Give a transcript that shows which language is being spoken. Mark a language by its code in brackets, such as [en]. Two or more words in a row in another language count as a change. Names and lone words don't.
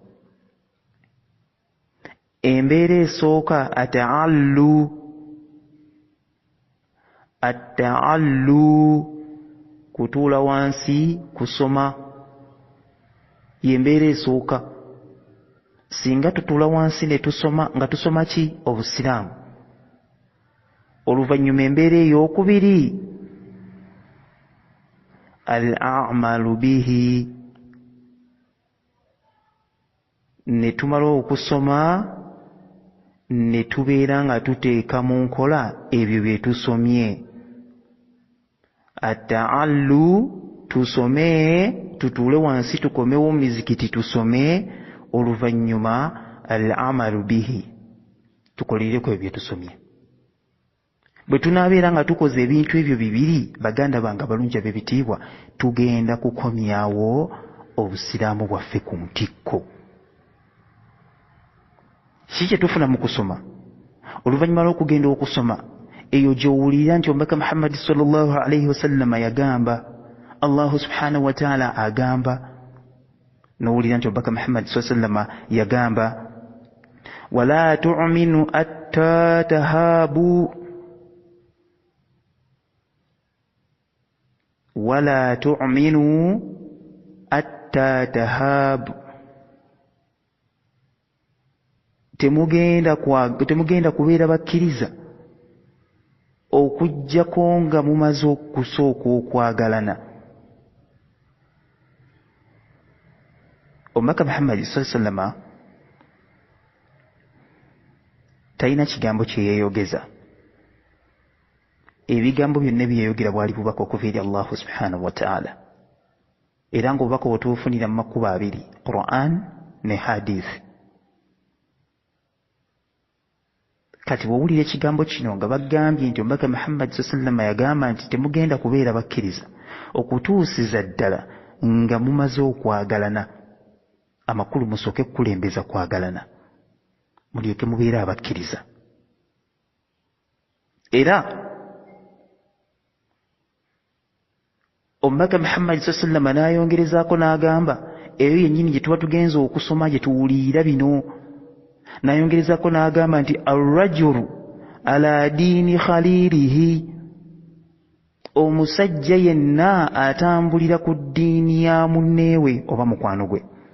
[lg] Embeera esooka ataallu, kutuula wansi kusoma, y'embeera esooka. Singa tutuula wansi ne tusoma, nga tusoma ki? Obusiraamu. Oluvannyuma embeera ey'okubiri, [ar] العمل به, [lg] ne tumala okusoma ne tubeera nga tuteeka mu nkola ebyo bye tusomye. Ataallu, tusome, tutuule wansi tukomewo mu mizikiti tusome, oluvannyuma [ar] العمل به, [lg] tukolereko ebyo bye tusomye. Bwe tunaabeera nga tukoze ebintu ebyo bibiri, baganda bange abalungi ab'ebitiibwa, tugenda kukomyawo obusiraamu bwaffe ku ntikko. Kiki kye tufuna mu kusoma? Oluvannyuma lw'okugenda okusoma, eyo gy'owulira nti omubaka Muhammad [ar] صلى الله عليه وسلم [lg] yagamba, [ar] الله سبحانه وتعالى [lg] agamba, n'owulira nti omubaka Muhammad [ar] صلى الله عليه وسلم [lg] yagamba, [ar] ولا تؤمنوا حتى تحابوا, ولا تؤمنوا حتى تحابوا. [lg] Temugenda kubeera bakkiriza okuggyako nga mumaze okusooka okwagalana. Omubaka Muhammad [ar] صلى الله عليه وسلم [lg] talina kigambo kye yeeyogeza. Ebigambo byonna byeyogera bwali bubaka okuva eri [ar] الله سبحانه وتعالى. [lg] Era ng'obubaka bwetubufunira mu makubo abiri, Quran ne hadith. Kati bw'owulira ekigambo kino nga bagambye nti omubaka Muhammad [ar] صلى الله عليه وسلم [lg] yagamba nti temugenda kubeera bakkiriza okutuusiza ddala nga mumaze okwagalana, amakulu musooke kukulembeza kwagalana, mulyoke mubeere abakkiriza. Era omubaka Muhammad [ar] صلى الله عليه وسلم [lg] n'ayongerezaako n'agamba, eyo yennyini gye tuba tugenza okusoma, gye tuwulira bino, nayongerezako n'agamba nti [ar] الرجل على دين خليله, [lg] omusajja yenna atambulira ku ddiini ya munneewe oba mukwano gwe.